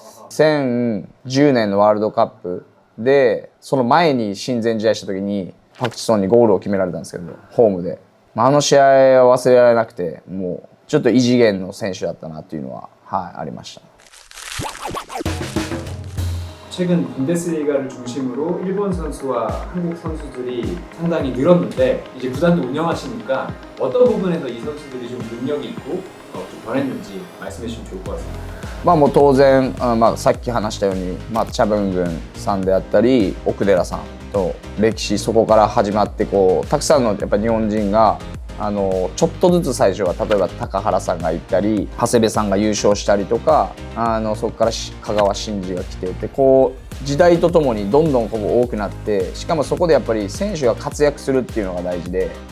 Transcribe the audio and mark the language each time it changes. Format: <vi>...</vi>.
<ja>2010年のワールドカップでその前に親善試合した時にパク・チソンにゴールを決められたんですけど、ホームで、あの試合は忘れられなくて、もうちょっと異次元の選手だったなっていうのは、ありました。</ja> <ko>최근 분데스리가를 중심으로 일본 선수와 한국 선수들이 상당히 늘었는데 이제 구단도 운영하시니까 어떤 부분에서 이 선수들이 좀 능력이 있고 좀 변했는지 말씀해 주시면 좋을 것 같습니다.</ko> <ja>もう当然、さっき話したように、チャブングンさんであったり奥寺さんと歴史、そこから始まってたくさんのやっぱ日本人がちょっとずつ最初は例えば高原さんが行ったり長谷部さんが優勝したりとかそこから香川真司が来てて時代とともにどんどん多くなって、しかもそこでやっぱり選手が活躍するっていうのが大事で、</ja>